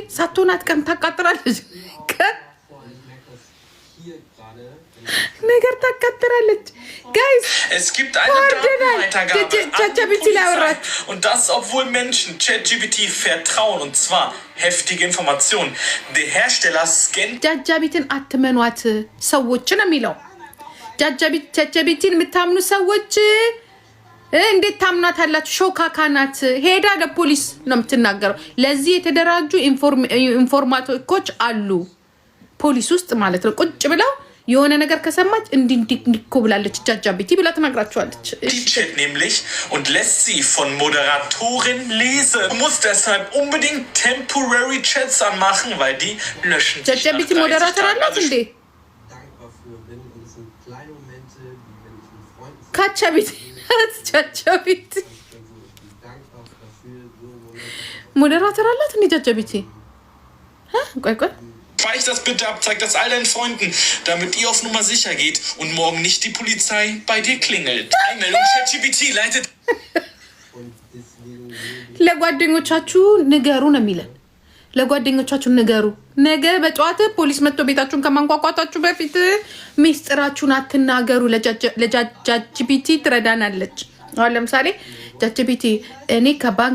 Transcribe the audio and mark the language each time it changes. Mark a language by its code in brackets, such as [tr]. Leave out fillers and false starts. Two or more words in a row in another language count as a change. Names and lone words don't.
[am] ሳትሆን አትቀርም፣ ታቃጥራለች። ነገር ታቃጥራለች። ጋይስ [de] es gibt eine Datenweitergabe an die Polizei. Und das, obwohl Menschen ChatGPT vertrauen, und zwar heftige Informationen. Der Hersteller scannt [am] ጃጃቢትን አትመኗት ሰዎች ነው የሚለው። ጃጃቢትን የምታምኑ ሰዎች እንዴት ታምናታላችሁ? ሾካካ ናት። ሄዳ ለፖሊስ ነው የምትናገረው። ለዚህ የተደራጁ ኢንፎርማቲኮች አሉ ፖሊስ ውስጥ ማለት ነው። ቁጭ ብለው የሆነ ነገር ከሰማች እንዲኮ ብላለች ጃጃቢቲ ብላ ትናግራቸዋለች። [de] Chat nämlich und lässt sie von Moderatorin lesen. Du musst deshalb unbedingt temporary Chats anmachen, weil die löschen. [am] ጃጃቢቲ ሞዴራተር አላት እንዴ? ካቻቢቲ ጃጃቢቲ ሞዴራተር አላት እንዴ ጃጃቢቲ? ቆይ [de] Speich das bitte ab, zeig das all deinen Freunden, damit ihr auf Nummer sicher geht und morgen nicht die Polizei bei dir klingelt. Einmeldung ChatGPT leitet. [am] ለጓደኞቻችሁ ንገሩ ነው የሚለን። ለጓደኞቻችሁ ንገሩ። ነገ በጠዋት ፖሊስ መጥቶ ቤታችሁን ከማንኳኳታችሁ በፊት ሚስጥራችሁን አትናገሩ። ለጃጅቢቲ ትረዳናለች። አሁን ለምሳሌ ጃጅቢቲ እኔ ከባንክ